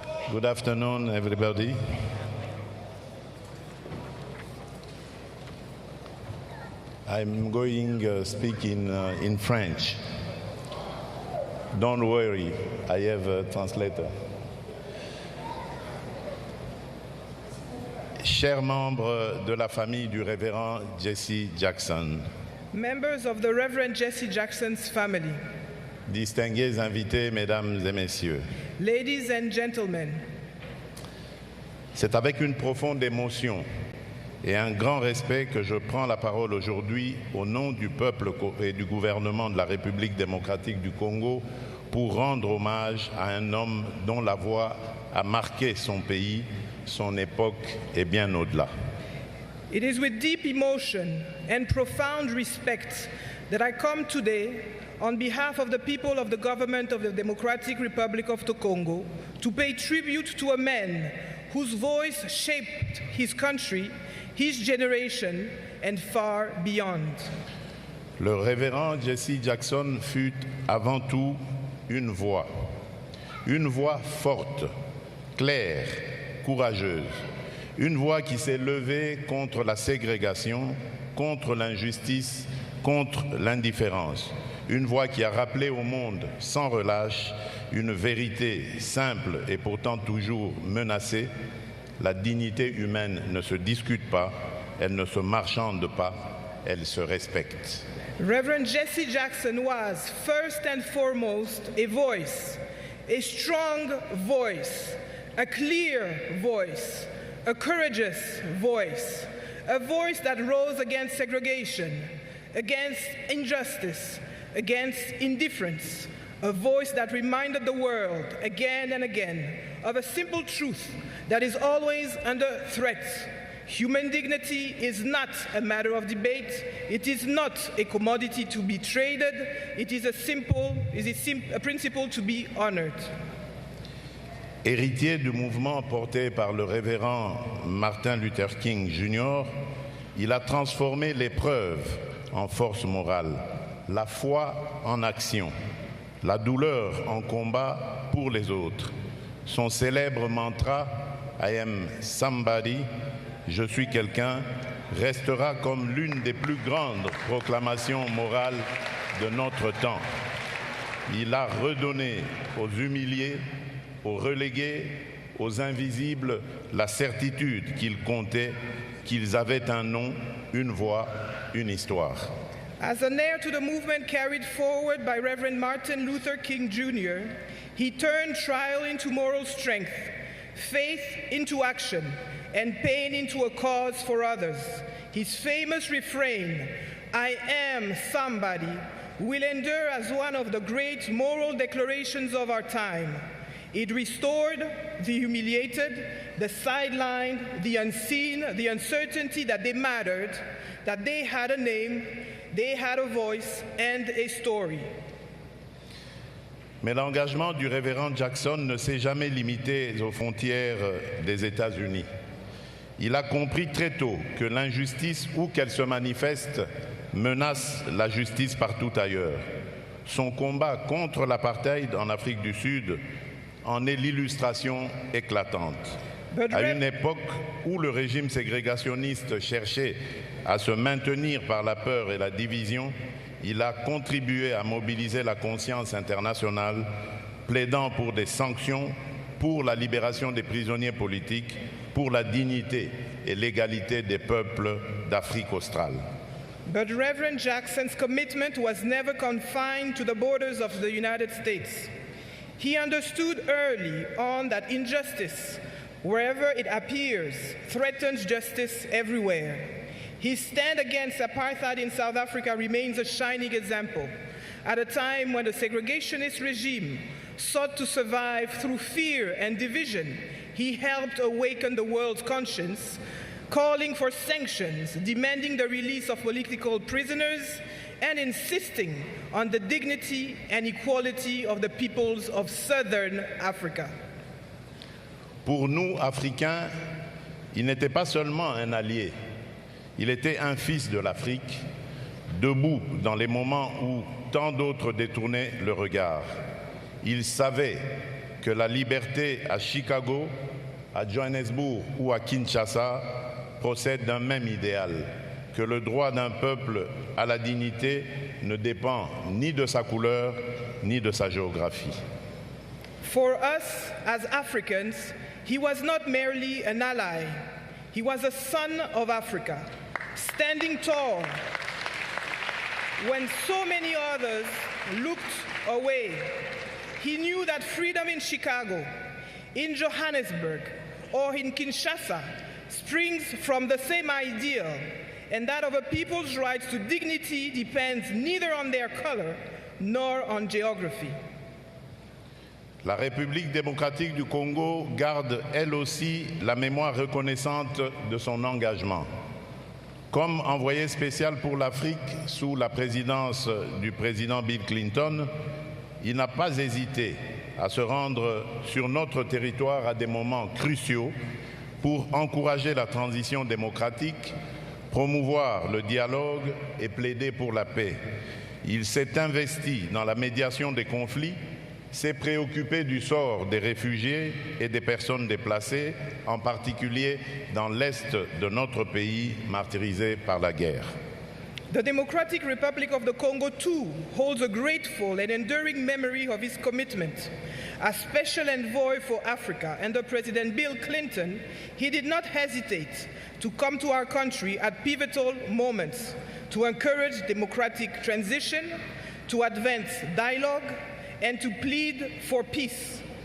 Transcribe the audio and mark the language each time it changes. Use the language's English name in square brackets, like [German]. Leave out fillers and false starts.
[English] Good afternoon, everybody. I'm going to speak in French. Don't worry, I have a translator. [French] Chers membres de la famille du révérend Jesse Jackson, [English] Members of the Reverend Jesse Jackson's family, [French] distingués invités, mesdames et messieurs, [English] ladies and gentlemen, [French] c'est avec une profonde émotion et un grand respect que je prends la parole aujourd'hui au nom du peuple et du gouvernement de la République démocratique du Congo pour rendre hommage à un homme dont la voix a marqué son pays, son époque et bien au-delà. [English] it is with deep emotion and profound respect that I come today on behalf of the people of the government of the Democratic Republic of the Congo to pay tribute to a man whose voice shaped his country, his generation, and far beyond. [French] Le révérend Jesse Jackson fut avant tout une voix forte, claire, courageuse, une voix qui s'est levée contre la ségrégation, contre l'injustice, contre l'indifférence, une voix qui a rappelé au monde sans relâche une vérité simple et pourtant toujours menacée. La dignité humaine ne se discute pas, elle ne se marchande pas, elle se respecte. [English] Reverend Jesse Jackson was, first and foremost, a voice, a strong voice, a clear voice, a courageous voice, a voice that rose against segregation, against injustice, against indifference, a voice that reminded the world again and again of a simple truth that is always under threat. Human dignity is not a matter of debate. It is not a commodity to be traded. It is a principle to be honored. [French] Héritier du mouvement porté par le révérend Martin Luther King Jr., il a transformé l'épreuve en force morale, la foi en action, la douleur en combat pour les autres. Son célèbre mantra « [English] I am somebody [French] », je suis quelqu'un, restera comme l'une des plus grandes proclamations morales de notre temps. Il a redonné aux humiliés, aux relégués, aux invisibles, la certitude qu'ils comptaient, qu'ils avaient un nom, une voix, une histoire. [English] As an heir to the movement carried forward by Reverend Martin Luther King Jr., he turned trial into moral strength, faith into action, and pain into a cause for others. His famous refrain, "I am somebody," will endure as one of the great moral declarations of our time. It restored the humiliated, the sidelined, the unseen, the uncertainty that they mattered, that they had a name, they had a voice and a story. [French] Mais l'engagement du révérend Jackson ne s'est jamais limité aux frontières des États-Unis. Il a compris très tôt que l'injustice, où qu'elle se manifeste, menace la justice partout ailleurs. Son combat contre l'apartheid en Afrique du Sud en est l'illustration éclatante. À une époque où le régime ségrégationniste cherchait à se maintenir par la peur et la division, il a contribué à mobiliser la conscience internationale, plaidant pour des sanctions, pour la libération des prisonniers politiques, pour la dignité et l'égalité des peuples d'Afrique australe. [English] But Reverend Jackson's commitment was never confined to the borders of the United States. He understood early on that injustice, wherever it appears, threatens justice everywhere. His stand against apartheid in South Africa remains a shining example. At a time when the segregationist regime sought to survive through fear and division, he helped awaken the world's conscience, calling for sanctions, demanding the release of political prisoners, and insisting on the dignity and equality of the peoples of Southern Africa. [French] Pour nous, Africains, il n'était pas seulement un allié, il était un fils de l'Afrique, debout dans les moments où tant d'autres détournaient le regard. Il savait que la liberté à Chicago, à Johannesburg ou à Kinshasa procède d'un même idéal, que le droit d'un peuple à la dignité ne dépend ni de sa couleur ni de sa géographie. [English] For us as Africans, he was not merely an ally, he was a son of Africa, standing tall when so many others looked away. He knew that freedom in Chicago, in Johannesburg, or in Kinshasa springs from the same ideal, and that of a people's rights to dignity depends neither on their color nor on geography. [French] La République démocratique du Congo garde elle aussi la mémoire reconnaissante de son engagement. Comme envoyé spécial pour l'Afrique sous la présidence du président Bill Clinton, il n'a pas hésité à se rendre sur notre territoire à des moments cruciaux pour encourager la transition démocratique, promouvoir le dialogue et plaider pour la paix. Il s'est investi dans la médiation des conflits, s'est préoccupé du sort des réfugiés et des personnes déplacées, en particulier dans l'est de notre pays martyrisé par la guerre. [English] The Democratic Republic of the Congo, too, holds a grateful and enduring memory of his commitment. As Special Envoy for Africa under President Bill Clinton, he did not hesitate to come to our country at pivotal moments to encourage democratic transition, to advance dialogue, and to plead for peace.